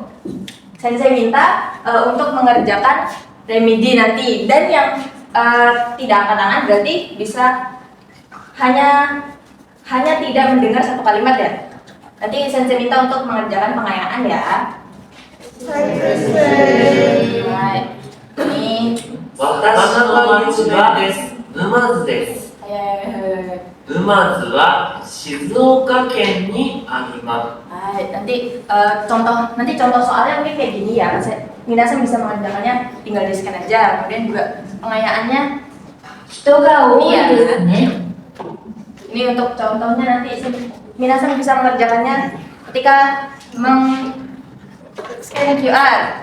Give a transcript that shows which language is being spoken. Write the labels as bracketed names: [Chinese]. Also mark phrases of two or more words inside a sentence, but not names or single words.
[Indonesian] Sensei minta untuk mengerjakan remedi nanti, dan yang tidak angkat tangan berarti bisa hanya tidak mendengar satu kalimat ya. Nanti Sensei minta untuk mengerjakan pengayaan ya. Baik. Ini [Japanese] 私の町は沼津です。沼津は静岡県にあります。 [Indonesian] nanti contoh soalnya mungkin kayak gini ya. Minasa bisa mengerjakannya tinggal di scan aja. Kemudian juga pengayaannya iya. Ini untuk contohnya nanti Minasa bisa mengerjakannya ketika scan QR.